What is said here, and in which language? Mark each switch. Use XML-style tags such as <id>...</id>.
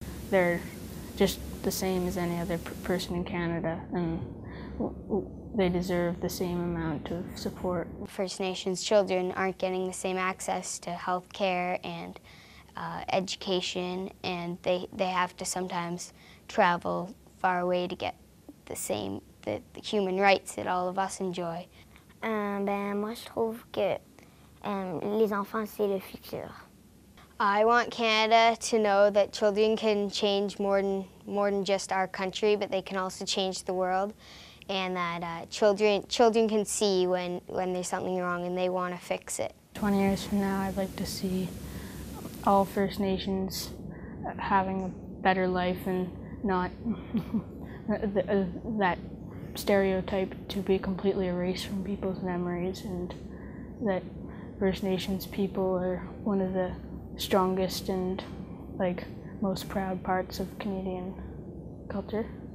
<en>They're just the same as any other person in Canada, and they deserve the same amount of support. First Nations children aren't getting the same access to health care and education, and they have to sometimes travel far away to get the human rights that all of us enjoy.</en> <fr>Moi, je trouve que les enfants, c'est le futur.</fr> <en>I want Canada to know that children can change more than just our country, but they can also change the world. and that children can see when there's something wrong and they want to fix it. 20 years from now, I'd like to see all First Nations having a better life and not that stereotype to be completely erased from people's memories, and that First Nations people are one of the strongest and most proud parts of Canadian culture.</en>